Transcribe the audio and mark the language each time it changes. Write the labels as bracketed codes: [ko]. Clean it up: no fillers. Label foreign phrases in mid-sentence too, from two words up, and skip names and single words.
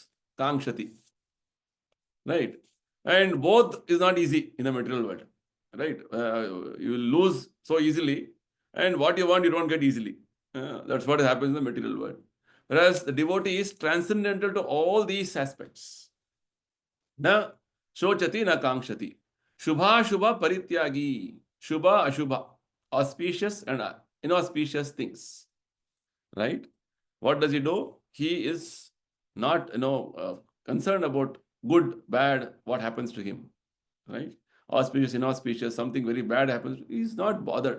[en] Kankshati. Right? And both is not easy in the material world. Right? You will lose so easily, and what you want, you don't get easily. That's what happens in the material world. Whereas the devotee is transcendental to all these aspects. [sa] Na shochati na kankshati. Shubha shubha parityagi. Shubha ashubha. [en] Auspicious and inauspicious things. Right? What does he do? He is not concerned about good, bad, what happens to him. Right? Auspicious, inauspicious, something very bad happens. He's not bothered.